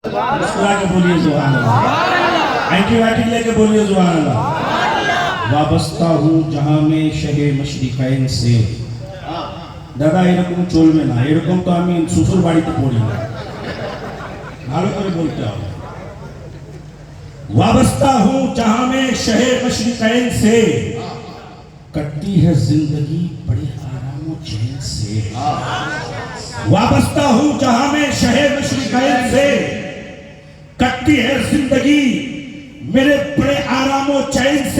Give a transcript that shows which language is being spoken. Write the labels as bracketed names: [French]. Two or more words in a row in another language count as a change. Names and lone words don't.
[Urdu] مسکرا کے بولیے [Arabic] سبحان اللہ، [Urdu] اینٹی بایوٹک لے کے بولیے [Arabic] سبحان اللہ۔ [Urdu] وابستہ ہوں جہاں میں شہ مشرقین سے، [Bangla] দাদা এরকম চলবে না, এরকম তো আমি শ্বশুর বাড়িতে পড়ি না, ভালো করে বলতে হবে। [Urdu] وابستہ ہوں جہاں میں شہ مشرقین سے، کٹتی ہے زندگی بڑے آرام و چین سے۔ وابستہ ہوں جہاں میں شہ مشرقین سے، کٹتی ہے زندگی میرے بڑے آرام و چین سے۔